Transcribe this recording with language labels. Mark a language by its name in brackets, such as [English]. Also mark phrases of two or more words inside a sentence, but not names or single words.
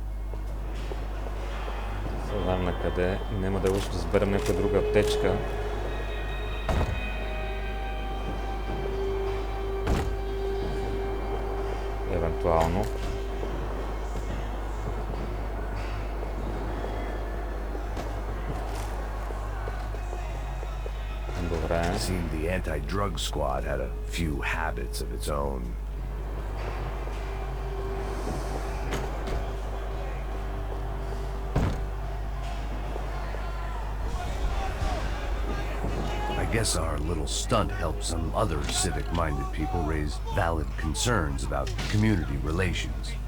[Bulgarian] Знам на къде. Няма да лъж да сберем някаква друга аптечка. Евентуално. [English] It seemed the anti-drug squad had a few habits of its own. I guess our little stunt helped some other civic-minded people raise valid concerns about community relations.